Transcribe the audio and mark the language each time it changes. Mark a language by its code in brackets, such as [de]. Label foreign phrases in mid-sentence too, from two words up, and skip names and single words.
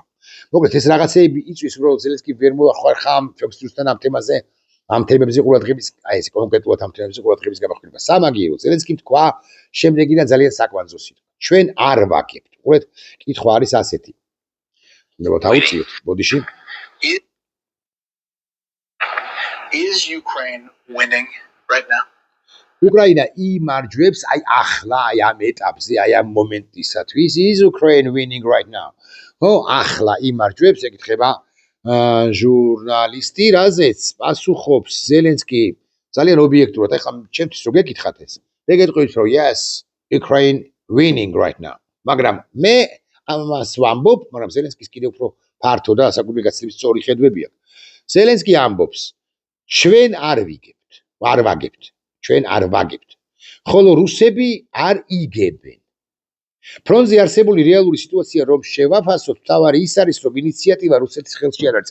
[ka] მოკლედ ეს რაღაცეები იწვის, უბრალოდ ზელენსკი ვერ მოახერხა ამ Fox News-თან ამ თემებზე ყურადღების, ეს კონკრეტულად ამ თემებზე ყურადღების გამახვილება. სამაგიერო ზელენსკიმ თქვა შემდეგი და ძალიან საკვანძო სიტყვა. ჩვენ არ ვაკებთ. უყურეთ, კითხვა არის ასეთი. ნებოთ აუწიოთ, ბოდიში. [en] Is Ukraine winning right now? [ka] უკრაინა იმარჯვებს აი ახლა აი ამ ეტაპზე, აი ამ მომენტისათვის. [en] Is Ukraine winning right now? [ka] ხო, ახლა იმარჯვებს, ეკითხება ჟურნალისტი, რაზეც პასუხობს ზელენსკი ძალიან ობიექტურად. ეხლა ჩემთვის რო გეკითხათ ეს, მე გეტყვით, რომ [en] yes, Ukraine winning right now. [ka] მაგრამ მე ამას ვამბობ, მაგრამ ზელენსკის კიდევ უფრო ფართო და საკუთრივ გაცილებით სწორი ხედვები აქვს. ზელენსკი ამბობს, ჩვენ არ ვაგებთ. ჩვენ არ ვაგებთ. ხოლო რუსები არ იგებენ. ფრონტზე არსებული რეალური სიტუაცია რომ შევაფასოთ, თავარი ის არის, რომ ინიციატივა რუსეთის ხელში არ არის.